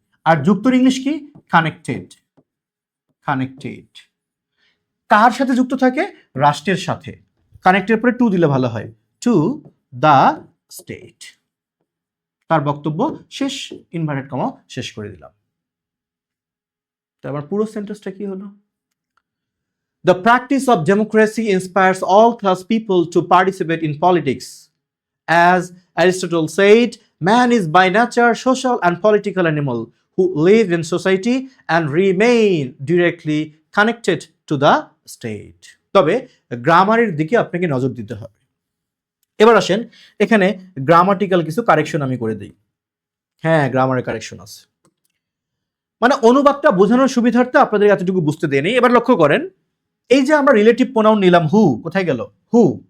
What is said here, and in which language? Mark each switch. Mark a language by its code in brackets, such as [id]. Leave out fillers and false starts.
[bn] আর যুক্তর English কি? Connected. Connected. কার সাথে যুক্ত থাকে? রাষ্ট্রের সাথে। কানেক্টের পরে টু দিলে ভালো হয়, টু দ্য স্টেট। তার বক্তব্য শেষ, ইনভার্টেড কমা শেষ করে দিলাম। তো আবার পুরো সেন্টেন্সটা কি হলো? [en] The practice of democracy inspires all class people to participate in politics. As Aristotle said, man is by nature social and political animal who live in society and remain directly connected to the state. [bn] তবে গ্রামারের দিকে আপনাকে নজর দিতে হবে। এবার আসেন, এখানে গ্রামাটিক্যাল কিছু কারেকশন আমি করে দিই। হ্যাঁ, গ্রামারের কারেকশন আছে, মানে অনুবাদটা বোঝানোর সুবিধার্থে আপনাদের এতটুকু বুঝতে দেয়নি। এবার লক্ষ্য করেন, এই যে আমরা রিলেটিভ প্রোনাউন নিলাম, হু, কোথায় গেল? হু।